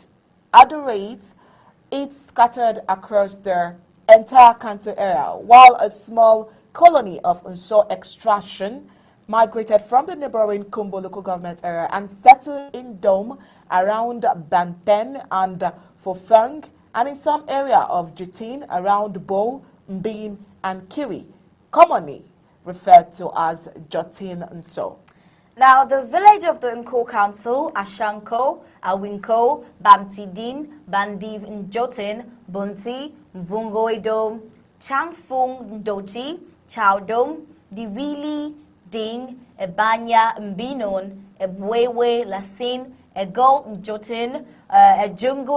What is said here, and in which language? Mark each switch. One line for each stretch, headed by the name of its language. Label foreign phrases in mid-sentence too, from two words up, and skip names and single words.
English: At the rate, it's scattered across the entire council area, while a small colony of Nso extraction migrated from the neighboring Kumbo local government area and settled in Dome around Banten and Fofeng, and in some area of Jutin around Bo, Mbim, and Kiri, commonly referred to as Jotin Nso. Now, the village of the Nkor Council, Ashanko, Awinko, Bamtidin, Bandiv Njotin, Bunti, Vungoidom, Changfung Ndoti, Chowdom, Diwili, Ding, Ebanya Mbinon, Ebwewe Lasin, Ego Njotin, Ejungo